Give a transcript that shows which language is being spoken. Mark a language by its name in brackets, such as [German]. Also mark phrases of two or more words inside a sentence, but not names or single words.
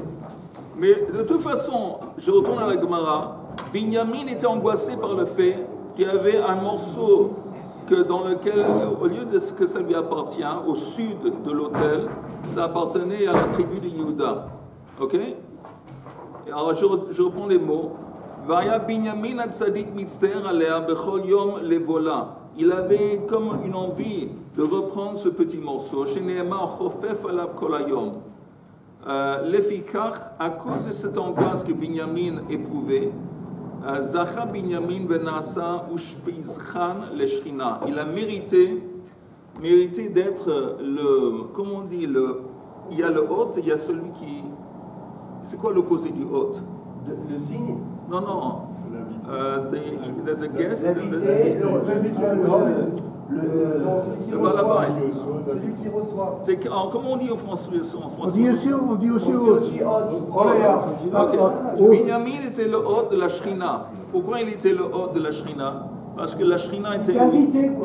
[French] Mais de toute façon, je retourne à la Gemara. Binyamin était angoissé par le fait qu'il y avait un morceau dans lequel, au lieu de ce que ça lui appartient, au sud de l'autel, ça appartenait à la tribu de Yehuda. Ok? Alors je reprends les mots. [Hebrew] והיה בנימין הצדיק מצטער עליה בכל יום לבולעה. [French] Il avait comme une envie de reprendre ce petit morceau. [Hebrew] שנאמר חופף עליו כל היום. Lefikach, [French] à cause de cette angoisse que Binyamin éprouvait, [Hebrew] זכה בנימין ונעשה אושפיזכן לשכינה. [French] Il a mérité d'être comment on dit, il y a le hôte, il y a celui qui. C'est quoi l'opposé du hôte? Le signe? Non. [English] There's a guest. [French] Le balabait. Celui qui reçoit. Comment on dit en français? On dit aussi Binyamin était le hôte de la Shrina. Pourquoi il était le hôte de la Shrina? Parce que la Shrina était où?